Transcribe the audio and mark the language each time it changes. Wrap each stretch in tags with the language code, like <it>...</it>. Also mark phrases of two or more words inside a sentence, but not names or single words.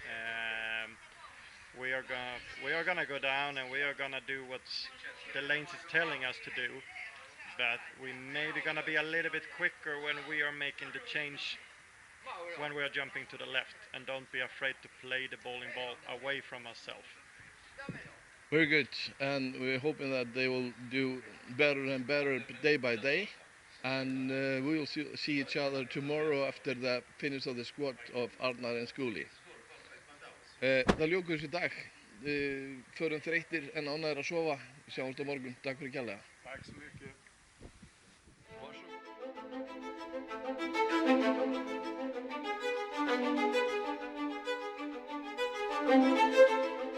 <en>We are gonna go down and we are gonna do what the lanes is telling us to do, but we maybe gonna be a little bit quicker when we are making the change when we are jumping to the left, and don't be afraid to play the bowling ball away from ourselves. Very good, and we're hoping that they will do better and better day by day, and we will see each other tomorrow after the finish of the squad of Arnar and Skuli.</en> <is>Það ljókur þessi dag. Förum þreyttir en ánægðir að sofa. Sjáumst á morgun. Takk fyrir kærlega.</is> <sv>Tack så mycket. Varsågod.</sv>